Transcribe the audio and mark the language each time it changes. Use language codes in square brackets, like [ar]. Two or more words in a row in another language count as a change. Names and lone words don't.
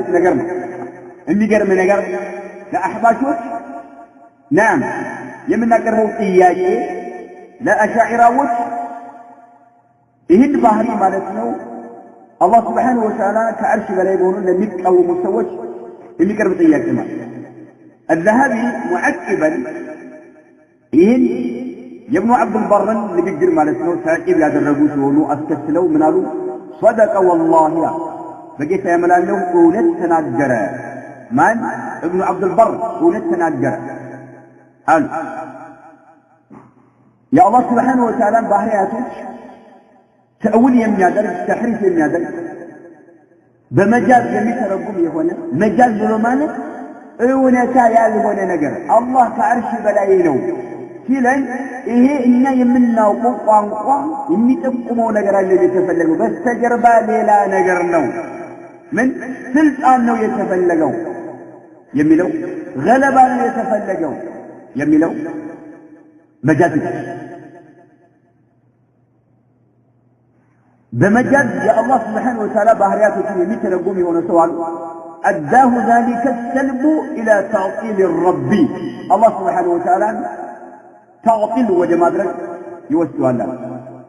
[am] ነገር ነው የሚገርም ነገር ለአህባሾች نعم የምናቀርበው ጥያቄ ለአሻዒራዎች ይህን ባህሪ ማለት ነው አላህ [ar] سبحانه وتعالى [am] ከአርሽ በላይ ሆኖ ለሚቃወሙ ሰዎች የሚቀርብ ጥያቄ ነው [ar] الذهبي معقبا [am] ይህን የኢብኑ አብዱል በርን ንግግር ማለት ነው ታቂብ ያደረጉ ሲሆኑ አስከትለው ምን አሉ [ar] صدق والله [am] በጌታ ያመላለሁ እውነት ተናገረ ማን ኢብኑ አብዱል በር እውነት ተናገረ አሉ [ar] يا الله سبحانه وتعالى [am] ባህሪያቶች ተእዊል የሚያደርግ ተሕሪፍ የሚያደርግ በመጃዝ የሚተረጉም የሆነ መጃዝ ብሎ ማለት እውነታ ያልሆነ ነገር አላህ ከአርሽ በላይ ነው ሲለን ይሄ እኛ የምናውቀው ቋንቋ የሚጠቁመው ነገር አለ የተፈለገው በስተጀርባ ሌላ ነገር ነው ምን ስልጣን ነው የተፈለገው የሚለው ገለባ ነው የተፈለገው የሚለው መጃዝ በመጃዝ የአላህ [ar] سبحانه وتعالى [am] ባህሪያቶችን የሚተረጉም የሆነ ሰው አለ [ar] أداه ذلك السلب إلى تعطيل الرب الله سبحانه وتعالى تعطيل وجمادرك يوسع الله